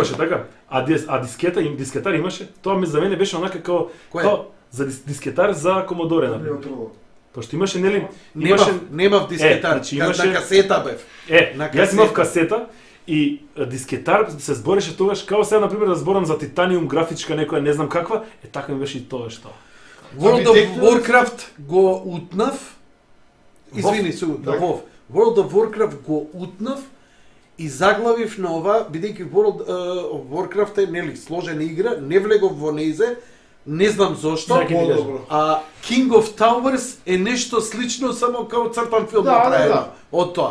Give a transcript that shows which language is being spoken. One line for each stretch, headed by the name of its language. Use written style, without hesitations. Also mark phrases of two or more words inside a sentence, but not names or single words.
Macedonian: имаше така, а дискетар имаше. Тоа за мене беше онака као за дискетар за Комодоре на. Пошто имаше нели Немав дискетар, значи на касета бев. На јас имав касета и дискетар се збореше тогаш као сега на пример да зборам за Титаниум графичка некоја не знам каква, така ми беше и тоа што. World of Warcraft го утнав. Извини, WoW. World of Warcraft го утнав и заглавив на ова, бидејќи World of Warcraft е нели сложена игра, не влегов во нејзе, не знам зошто. А King of Towers е нешто слично, само као цртан филм направено од тоа.